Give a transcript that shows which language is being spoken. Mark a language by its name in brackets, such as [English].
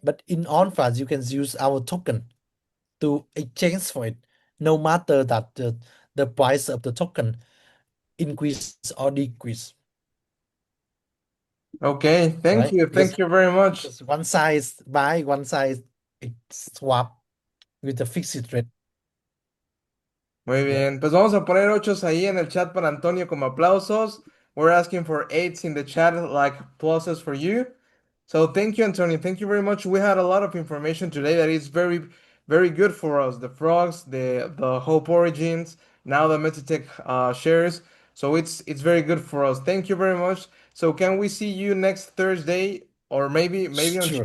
[English] But in ONFA you can use our token to exchange for it, no matter that the price of the token increase or decrease, Okay, right? thank you very much. Because one side buy, one side swap with the fixed rate. [Spanish] Muy [English] Yeah. [Spanish] bien, pues vamos a poner ochos ahí en el chat para Antonio como aplausos. [English] We're asking for eights in the chat, like pluses for you. So thank you, Antonio. Thank you very much. We had a lot of information today that is very, very good for us. The frogs, the Hope Origins, now the Mettitech shares. So it's very good for us. Thank you very much. So can we see you next Thursday or maybe on